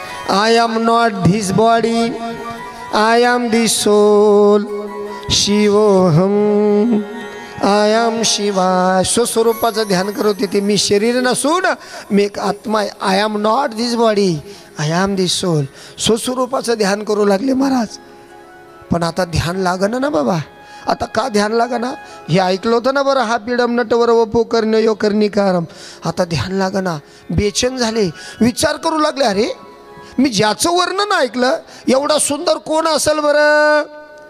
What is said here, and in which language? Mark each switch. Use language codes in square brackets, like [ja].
[en] I am not this body, I am the soul. शिवोहम, I am शिवाय. [mr] स्वस्वरूपाचं ध्यान करत होते. मी शरीर नसून मी एक आत्मा आहे. [en] I am not this body, I am the soul. [mr] स्वस्वरूपाचं ध्यान करू लागले महाराज. पण आता ध्यान लागणं ना बाबा. आता का ध्यान लागना? हे ऐकलं होतं ना बरं, हा [sa] पीडम नटवर वपो कर्णयो कर्णिकारम. [mr] आता ध्यान लागना, बेचैन झाले, विचार करू लागले. अरे मी ज्याचं वर्णन ऐकलं एवढा सुंदर कोण असेल बरं?